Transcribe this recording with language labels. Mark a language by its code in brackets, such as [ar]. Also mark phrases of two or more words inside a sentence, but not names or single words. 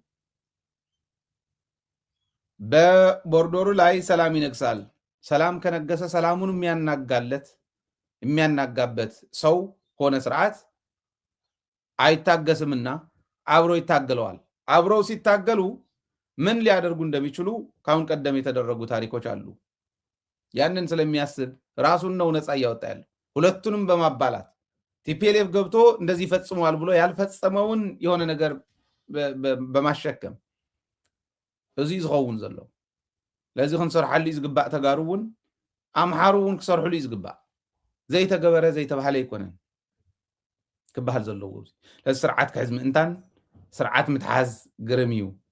[am] በቦርዶሩ ላይ ሰላም ይነግሳል። ሰላም ከነገሰ ሰላሙን የሚያናጋበት ሰው ሆነ ስርዓት አይታገስምና አብሮ ይታገለዋል። አብረው ሲታገሉ ምን ሊያደርጉ እንደሚችሉ ካሁን ቀደም የተደረጉ ታሪኮች አሉ። ያንን ስለሚያስብ ራሱን ነው ነፃ እያወጣ ያለ። ሁለቱንም በማባላት ቲፒኤልኤፍ ገብቶ እንደዚህ ፈጽሟል ብሎ ያልፈጸመውን የሆነ ነገር በማሸከም [ti] እዚ ዝኸውን ዘሎ ለዚ ክንሰርሐሉ ዝግባእ ተጋሩ እውን ኣምሓሩ እውን ክሰርሕሉ ዝግባእ ዘይተገበረ ዘይተባሃለ ይኮነን ክበሃል ዘለዎ ለዚ ስርዓት ክሕዝ ምእንታን ስርዓት ምትሓዝ ግርም እዩ።